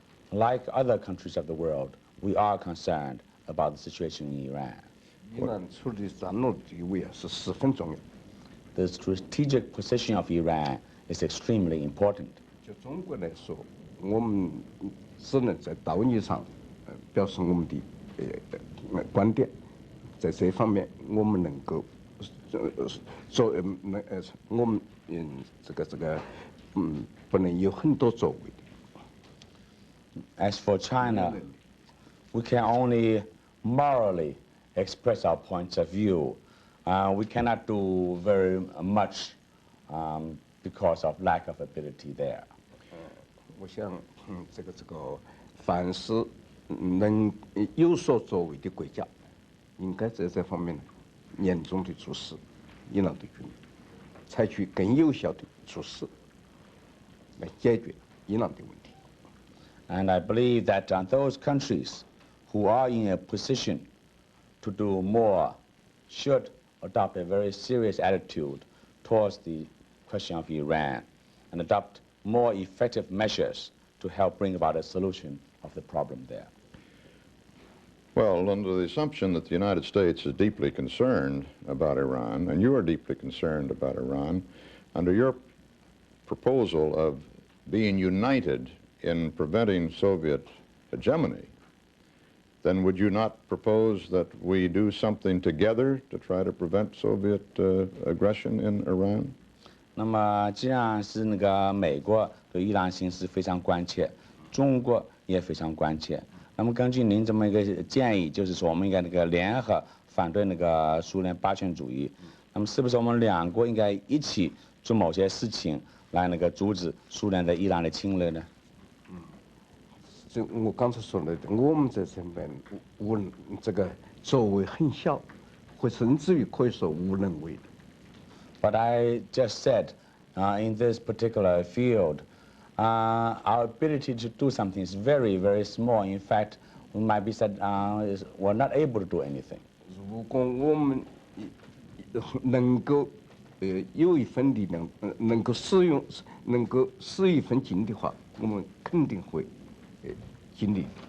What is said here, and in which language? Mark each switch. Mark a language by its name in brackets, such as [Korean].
[English] Like other countries of the world, we are concerned about the situation in Iran. [Chinese] 伊朗处理战略地位是十分重要。 [English] The strategic position of Iran is extremely important. [Chinese] 就中国来说，我们只能在道义上表示我们的观点，在这方面我们能够做我们不能有很多作为。 [English] As for China, we can only morally express our points of view we cannot do very much because of lack of ability there. [Chinese] 我想，这个凡是能有所作为的国家，应该在这方面严重的注视伊朗的军民，采取更有效的措施来解决伊朗的问题。 [English] And I believe that those countries who are in a position to do more should adopt a very serious attitude towards the question of Iran and adopt more effective measures to help bring about a solution of the problem there. Well, under the assumption that the United States is deeply concerned about Iran, and you are deeply concerned about Iran, under your proposal of being united in preventing Soviet hegemony, then would you not propose that we do something together to try to prevent Soviet aggression in Iran? [Chinese] 那么，既然是那个美国对伊朗形势非常关切，中国也非常关切。那么，根据您这么一个建议，就是说我们应该那个联合反对那个苏联霸权主义。那么，是不是我们两国应该一起做某些事情，来那个阻止苏联在伊朗的侵略呢？就我刚才说的，我们在这边这个作为很小，或甚至于可以说无能为力。 [English] But I just said, in this particular field, our ability to do something is very, very small. In fact, we might be said we're not able to do anything. [Chinese] 如果我们能够有一份力量，能够使一份劲的话，我们肯定会尽力。